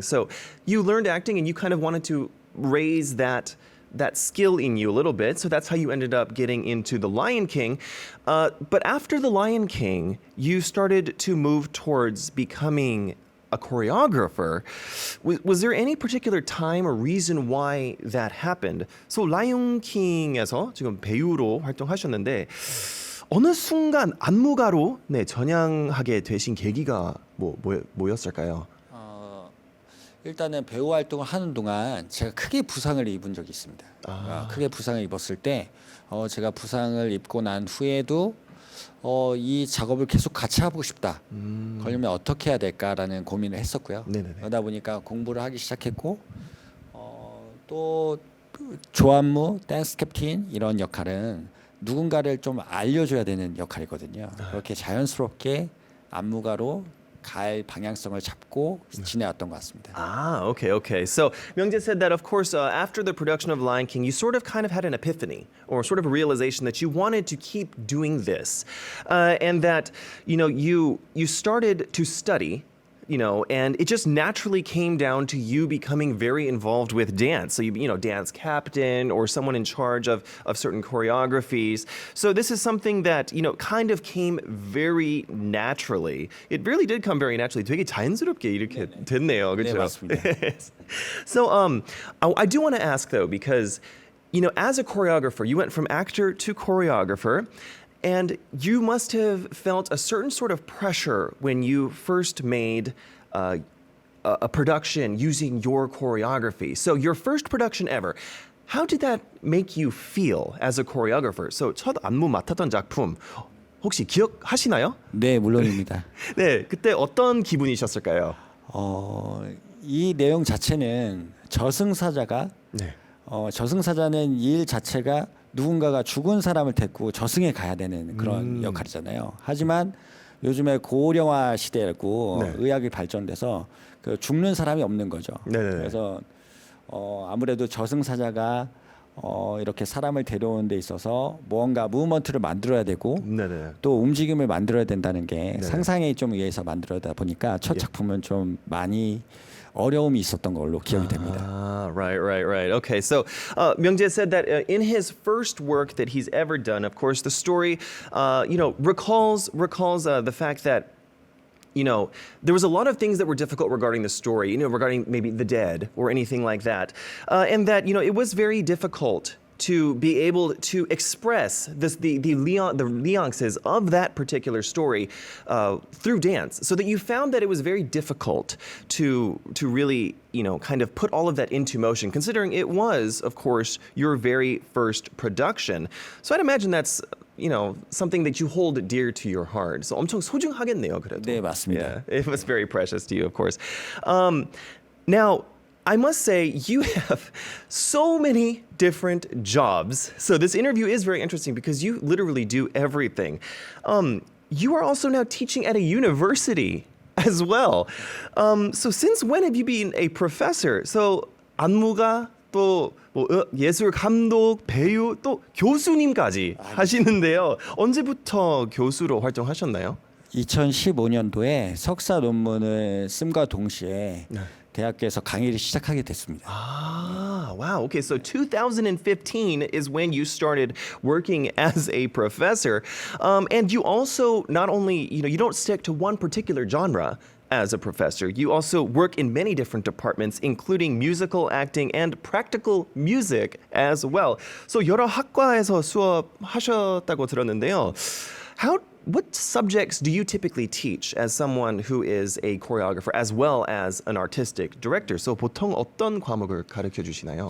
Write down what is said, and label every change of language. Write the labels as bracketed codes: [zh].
[en] So you learned acting, and you kind of wanted to raise that skill in you a little bit. So that's how you ended up getting into The Lion King. But after The Lion King, you started to move towards becoming a choreographer. Was there any particular time or reason why that happened? [ko] So 라이온 킹에서 지금 배우로 활동하셨는데 어느 순간 안무가로 전향하게 되신 계기가 뭐였을까요? 일단은 배우 활동을 하는 동안 제가 크게 부상을 입은 적이 있습니다. 크게 부상을 입었을 때 제가 부상을 입고 난 후에도 이 작업을 계속 같이 하고 싶다. 그러려면 어떻게 해야 될까라는 고민을 했었고요. 네네네. 그러다 보니까 공부를 하기 시작했고 또 조안무, 댄스 캡틴 이런 역할은 누군가를 좀 알려줘야 되는 역할이거든요. 그렇게 자연스럽게 안무가로 갈 방향성을 잡고 지내왔던 것 같습니다. [en] Okay. So Myungjae said that, of course, after the production of Lion King, you sort of kind of had an epiphany or sort of a realization that you wanted to keep doing this, and that you started to study. And it just naturally came down to you becoming very involved with dance. So you dance captain or someone in charge of certain choreographies. So this is something that, kind of came very naturally. It really did come very naturally. [ko] 되게 자연스럽게 이렇게 됐네요. 네, 그렇죠? 맞습니다. [en] So I do want to ask though, because, as a choreographer, you went from actor to choreographer. And you must have felt a certain sort of pressure when you first made a production using your choreography. So your first production ever, how did that make you feel as a choreographer? [ko] So 첫 안무 맡았던 작품 혹시 기억하시나요? 네, 물론입니다. 네, 그때 어떤 기분이셨을까요? 이 내용 자체는 저승사자가 저승사자는 이 일 자체가 누군가가 죽은 사람을 데리고 저승에 가야 되는 그런 역할이잖아요. 하지만 요즘에 고령화 시대고 의학이 발전돼서 그 죽는 사람이 없는 거죠. 네네네. 그래서 아무래도 저승사자가 이렇게 사람을 데려오는 데 있어서 뭔가 무브먼트를 만들어야 되고 네네. 또 움직임을 만들어야 된다는 게 상상에 좀 의해서 만들어다 보니까 첫 작품은 좀 많이 어려움이 있었던 걸로 기억이 됩니다. [en] Right. Okay, so Myungjae said that in his first work that he's ever done, of course, the story, recalls the fact that there was a lot of things that were difficult regarding the story, regarding maybe the dead or anything like that, and that it was very difficult to be able to express the nuances of that particular story through dance, so that you found that it was very difficult to really kind of put all of that into motion, considering it was, of course, your very first production. So I'd imagine that's something that you hold dear to your heart. [ko] So 엄청 소중하겠네요, 그래도. 네, 맞습니다. [en] Yeah, it was very precious to you, of course. Now, I must say, you have so many different jobs. So this interview is very interesting because you literally do everything. You are also now teaching at a university as well. So since when have you been a professor? [ko] So 안무가 또 예술 감독, 배우, 또 교수님까지 하시는데요. 언제부터 교수로 활동하셨나요? 2015년도에 석사 논문을 씀과 동시에 대학교에서 강의를 시작하게 됐습니다. [en] Wow. Okay, so 2015 is when you started working as a professor. And you also not only, you don't stick to one particular genre as a professor. You also work in many different departments, including musical, acting, and practical music as well. [ko] So 여러 학과에서 수업하셨다고 들었는데요. [en] What subjects do you typically teach as someone who is a choreographer as well as an artistic director? [ko] So 보통 어떤 과목을 가르쳐 주시나요?